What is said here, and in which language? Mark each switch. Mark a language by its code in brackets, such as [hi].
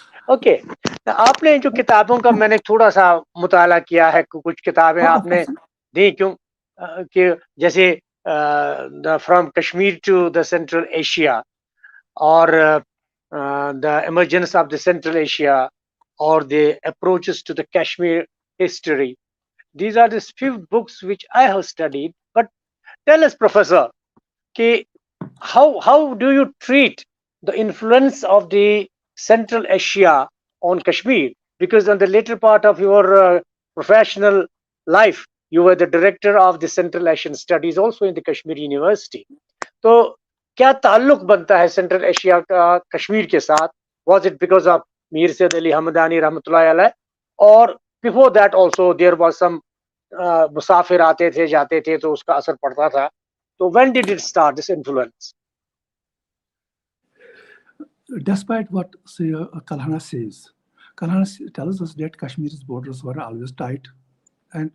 [hi] Okay, आपने जो किताबों का मैंने थोड़ा सा मुताला किया है, कुछ किताबें आपने दी, क्यों कि जैसे from Kashmir to the central Asia और the emergence of the central Asia [en] or the approaches to the Kashmir history. These are the few books which I have studied. But tell us, Professor, how do you treat the influence of the Central Asia on Kashmir? Because on the later part of your professional life, you were the director of the Central Asian Studies also in the Kashmir University. [hi] तो क्या ताल्लुक बनता है central Asia का कश्मीर के साथ? [en] Was it because of Mir Said Ali Hamdani Rahmatullahi Alayh, or before that also there was some [hi] मुसाफिर आते थे जाते थे तो उसका असर पड़ता था? तो [en] when did it start, this influence? despite what Kalhana says, Kalhana tells us that Kashmir's borders were always tight and